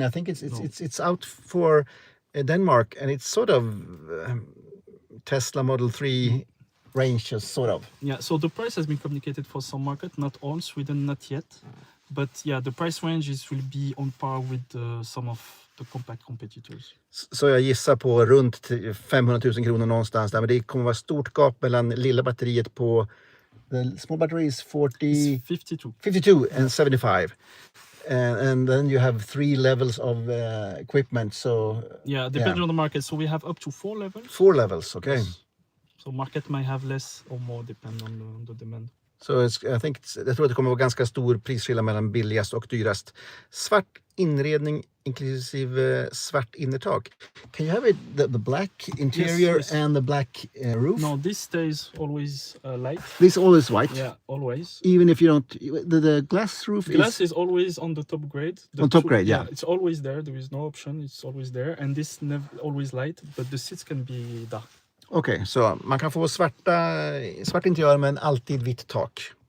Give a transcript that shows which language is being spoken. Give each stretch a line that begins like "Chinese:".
English: I think it's out for Denmark, and it's sort of Tesla Model 3 ranges, sort of. Yeah, so the price has been communicated for some market, not all. Sweden, not yet. But yeah, the price range will be on par with some of the compact competitors.
Swedish: Så jag gissar på runt 500 000 kronor någonstans där. Men det kommer vara stort gap mellan lilla batteriet på
English: the small battery is 52 and 75. And then you have 3 levels of equipment. So yeah, depending on the market. So we have up to 4 levels. 4 levels, okay. Yes. So market might have less or more depend on the demand.
Swedish: So jag tror att det kommer vara ganska stor prisskillnad mellan billigast och dyrast. Svart inredning inklusive svart innertak.
English: Can you have the black interior yes. and the black roof? No, this stays always light. This is always white? Yeah, always. Even if you don't... The glass roof glass is always on the top grade. On top grade, yeah. It's always there. There is no option. It's always there. And this never always light, but the seats can be dark.
Swedish: Okej, så man kan få svart interiör men alltid vitt tak.